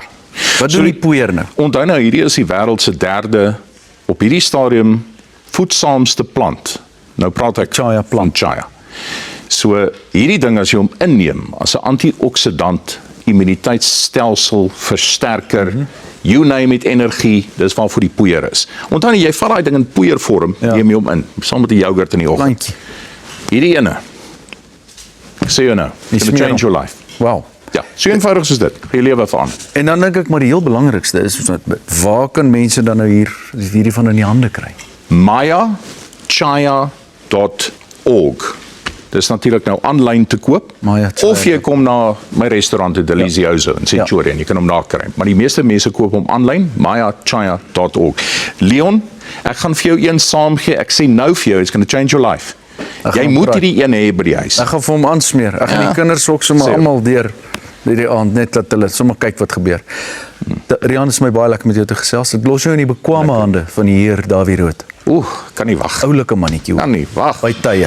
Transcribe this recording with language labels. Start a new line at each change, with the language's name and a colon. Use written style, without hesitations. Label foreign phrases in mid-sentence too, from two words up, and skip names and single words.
Afrikaans: Wat doen die poeier nou? Onthou nou, hierdie is die wêreld se derde op hierdie stadium voedsaamste plant. Nou praat ek Chaya plant. Chaya. So hierdie ding as jy hom inneem as 'n antioksidant, immuniteitsstelsel versterker,
English: you name it,
Afrikaans: energie, dis waarvoor die poeier is. Onthou jy vat daai ding in poeiervorm, neem jy hom in, saam met die yoghurt in die oggend. Plantjie. Hierdie ene. Ek sê jou nou,
English: it's gonna change your life. Wow.
Afrikaans: Ja, so eenvoudig soos dit. Jy lewe van. En dan dink ek maar die heel belangrikste is, waar kan mense dan nou hierdie van in die hande kry? mayachaya.org. Dis natuurlik nou aanlyn te koop. Mayachaya. Of jy kom na my restaurant in Delicioso in Centurion, jy kan hom daar kry. Maar die meeste mense koop hom aanlyn, mayachaya.org. Leon, ek gaan vir jou een saamgee. Ek sê nou vir jou,
English: it's going to change your life.
Afrikaans: Jy moet hierdie een hê by die huis. Ek gaan vir hom aansmeer. Ek gaan die kinders ook sommer almal deur die aand, net dat hulle sommer kyk wat gebeur. Rian, is my baie lekker met jou te gesels. Ek los jou in die bekwame hande van die Heer Dawie Rood. Kan nie wag. Oulike mannetjie. Kan nie wag. By tye.